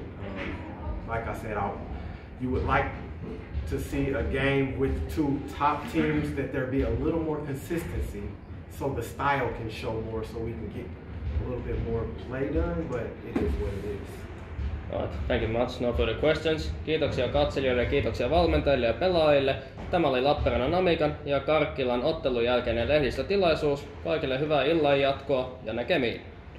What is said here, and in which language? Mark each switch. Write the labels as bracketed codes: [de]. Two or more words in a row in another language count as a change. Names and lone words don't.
[en] Like I said, you would like to see a game with two top teams, that there be a little more consistency so the style can show more, so we can get a little bit more play done, but it is what it is. Right, thank you much. No further questions. [fi] Kiitoksia katselijoille ja kiitoksia valmentajille ja pelaajille. Tämä oli Lappeenrannan Namikan ja Karkkilan ottelun jälkeinen lehdistötilaisuus. Kaikille hyvää illan jatkoa ja näkemiin.